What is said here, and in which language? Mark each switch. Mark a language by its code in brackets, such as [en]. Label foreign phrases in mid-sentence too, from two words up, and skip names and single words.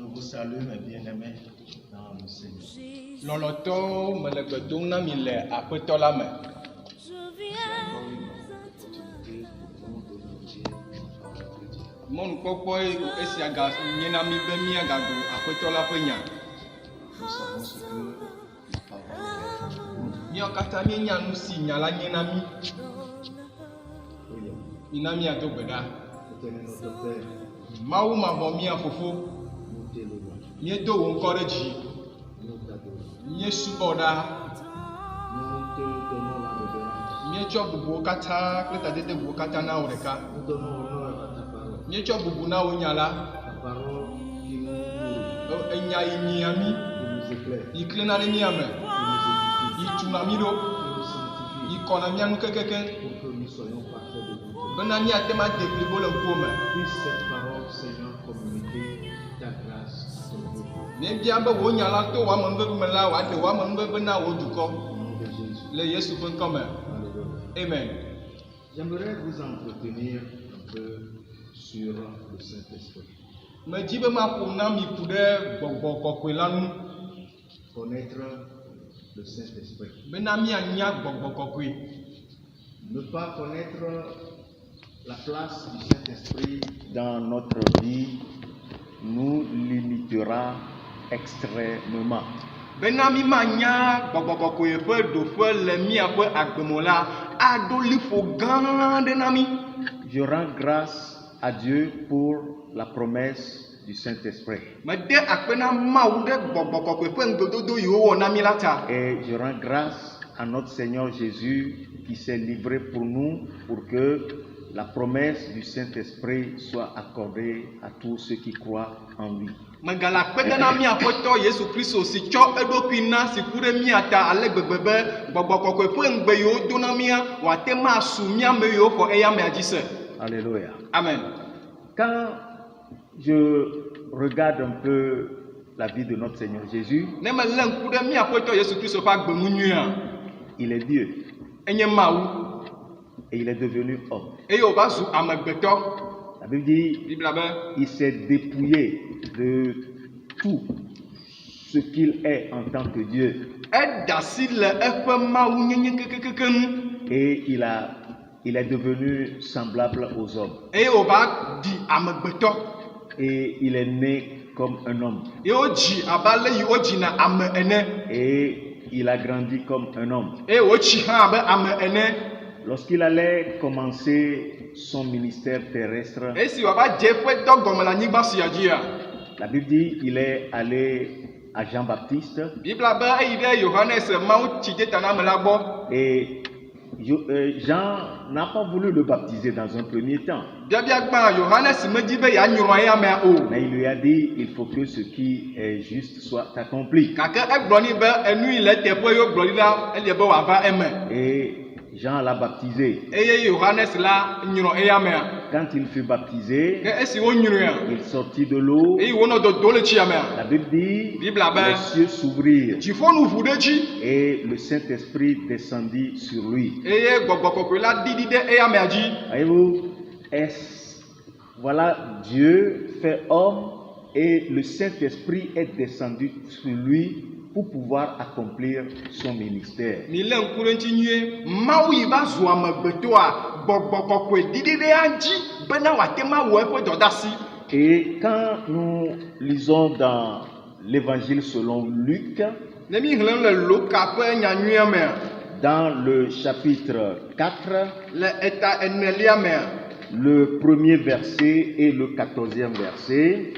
[fr] salue mes bien-aimés dans le Seigneur. [ee] Lɔlɔtɔwo me le gbe dom na mi le aƒetɔ la me. [fr] C'est encore une opportunité pour nous d'honorer la parole de Dieu. [ee] Mɔnukpɔkpɔ esia ga nye na mi be miagaɖu aƒetɔ la ƒe nya. [fr] Nous savons ce que la parole est pour nous. [ee] Míawo katã míenya nu si nya la nye na mi. [fr] Prions. [ee] Mina míado gbe ɖa. [fr] Éternel notre Père, [ee] Mawu mavɔ mía fofo, [fr] nous t'éloignons, [ee] míedo wò ŋkɔ ɖe dzi, [fr] nous t'adorons. [ee] míesubɔ ɖa, [fr] Nous te donnons la révérence. [ee] míetsɔ bubuwo katã kple tadede bubuwo katã na wò ɖeka. [fr] Nous donnons honneur à ta parole. [ee] Míetsɔ bubu na wò nya la, [fr] Ta parole qui nous nourrit, [ee] enya yi nyia mi, [fr] qui nous éclaire, [ee] yi klẽna ɖe mía me, [fr] qui nous [ee] yi [fr] édifie, [ee] tuna mi ɖo, [fr] qui nous sanctifie, [ee] yi kɔna mía nu kekeke, [fr] pour que nous soyons parfaits devant toi. [ee] bena míate ma de blibo le ŋkuwo me. [fr] Puisse cette parole, Seigneur, communiquer ta grâce à ton peuple. [ee] Míebia be wò nya la to wò amenuveve me la wòaɖe wò amenuveve na wò dukɔ [fr] Au nom de Jésus. [ee] le Yesu ƒe ŋkɔ me. [fr] Alléluia. Amen. J'aimerais vous entretenir un peu sur le Saint-Esprit. [ee] Medzi be maƒo na mi ku ɖe gbɔgbɔ kɔkɔe la nu [fr] Connaître le Saint-Esprit. [ee] bena míanya gbɔgbɔ kɔkɔe. [fr] Ne pas connaître la place du Saint-Esprit dans notre vie nous limitera extrêmement. [ee] Bena mi manya gbɔgbɔ kɔkɔe ƒe ɖoƒe le míaƒe agbemɔ la aɖo liƒo gã ɖe na mi. [fr] Je rends grâce à Dieu pour la promesse du Saint-Esprit. [ee] Mede akpe na Mawu ɖe gbɔgbɔ kɔkɔe ƒe ŋugbedodo yiwo wɔ na mi la ta. [fr] Et je rends grâce à notre Seigneur Jésus qui s'est livré pour nous pour que la promesse du Saint-Esprit soit accordée à tous ceux qui croient en lui. [ee] Megale akpe ɖe na míaƒetɔ Yesu Kristo si tsɔ eɖokui na si ku ɖe mía ta ale gbegbe be gbɔgbɔ kɔkɔe ƒe ŋugbe yiwo do na mía wòate ma su mía me yiwo xɔ eya mea dzi se. [fr] Alléluia. Amen. Quand je regarde un peu la vie de notre Seigneur Jésus, [ee] Ne me lé ŋku ɖe míaƒetɔ Yesu Kristo ƒe agbenu nyuia, [fr] il est Dieu [ee] enye Mawu [fr] et il est devenu homme. [ee] eye wòva zu amegbetɔ. [fr] La Bible dit [ee] Bibla be [fr] il s'est dépouillé de tout ce qu'il est en tant que Dieu [ee] eda asi le eƒe Mawu nyenye kekekeke nu [fr] et il est devenu semblable aux hommes [ee] eye wòva ɖi amegbetɔ [fr] et il est né comme un homme [ee] ye wodzi abe ale yi wodzina ame ene [fr] et il a grandi comme un homme. [ee] eye wotsi hã abe ame ene. [fr] Lorsqu'il allait commencer son ministère terrestre, [ee] Esi wòava dze eƒe dɔ gɔme le anyigba sia dzia, [fr] la Bible dit il est allé à Jean-Baptiste [ee] Bibla be eyi ɖe Yohanes Mawu tsi dze ta na ame la gbɔ. [fr] et Jean n'a pas voulu le baptiser dans un premier temps. [ee] Biabia gbã Yohanes medzi be yeanyrɔ eya amea o. [fr] Mais il lui a dit, il faut que ce qui est juste soit accompli. [ee] Gake egblɔ nɛ be enu yi le teƒe yewo gblɔ ɖi la elie be wòava eme. [fr] Et Jean l'a baptisé. [ee] Eye Yohanes la nyrɔ eya amea. [fr] Quand il fut baptisé, [ee] Ke esi wonyrɔa, [fr] il sortit de l'eau. [ee] eye wonɔ dodo le tsia mea, [fr] La Bible dit, [ee] Bibla be [fr] les cieux s'ouvrirent [ee] dziƒonu ʋu ɖe dzi [fr] et le Saint-Esprit descendit sur lui. [ee] eye gbɔgbɔ kɔkɔe la ɖiɖi ɖe eya amea dzi. [fr] Voyez-vous, voilà, Dieu fait homme et le Saint-Esprit est descendu sur lui pour pouvoir accomplir son ministère. [ee] Mi le ŋku ɖe ŋuti nyuie, Mawu yi va zu amegbetɔa, gbɔgbɔ kɔkɔe ɖiɖi ɖe ya dzi bena wòate ma wɔ eƒe dɔdeasi. [fr] Et quand nous lisons dans l'évangile selon Luc, [ee] Ne mi xlẽm le Luka ƒe nyanyuia mea, [fr] dans le chapitre 4, [ee] le eta enelia mea, [fr] le premier verset et le 14e verset,